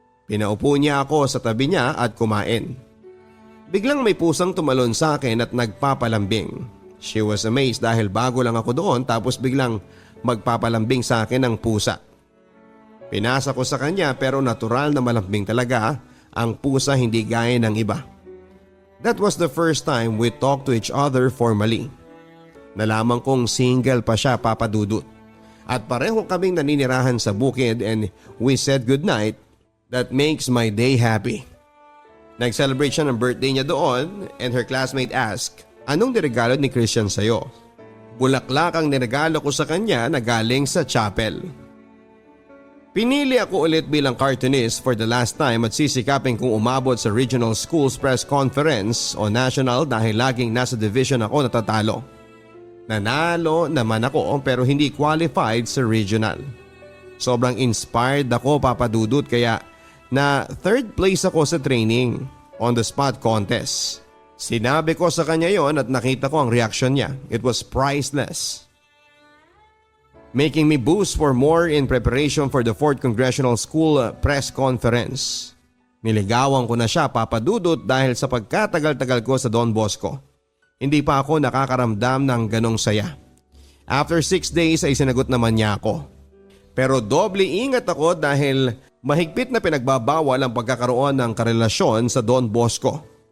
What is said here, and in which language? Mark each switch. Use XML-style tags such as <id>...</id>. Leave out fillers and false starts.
<tl>Pinaupo niya ako sa tabi niya at kumain. Biglang may pusang tumalon sa akin at nagpapalambing.</tl> <en>She was amazed</en> <tl>dahil bago lang ako doon tapos biglang magpapalambing sa akin ang pusa. Pinasa ko sa kanya pero natural na malambing talaga ang pusa, hindi gaya ng iba.</tl> <en>That was the first time we talked to each other formally.</en> <tl>Nalaman kong single pa siya, Papa Dudut. At pareho kaming naninirahan sa bukid</tl> <en>and we said goodnight. That makes my day happy.</en> <tl>Nag-celebrate siya ng birthday niya doon</tl> <en>and her classmate asked,</en> <tl>"Anong niregalo ni Christian sa'yo?" Bulaklak ang niregalo ko sa kanya na galing sa chapel. Pinili ako ulit bilang cartoonist for the last time at sisikapin kong umabot sa Regional Schools Press Conference o National dahil laging nasa division ako natatalo. Nanalo naman ako pero hindi qualified sa regional. Sobrang inspired ako, Papa Dudut, kaya na third place ako sa training on the spot contest. Sinabi ko sa kanya yon at nakita ko ang reaction niya.</tl> <en>It was priceless. Making me boost for more in preparation for the 4th Congressional School Press Conference.</en> <tl>Niligawan ko na siya, Papa Dudut, dahil sa pagkatagal-tagal ko sa Don Bosco. Hindi pa ako nakakaramdam ng ganong saya.</tl> <en>After 6 days</en> <tl>ay sinagot naman niya ako. Pero doble ingat ako dahil mahigpit na pinagbabawal ang pagkakaroon ng karelasyon sa Don Bosco.</tl>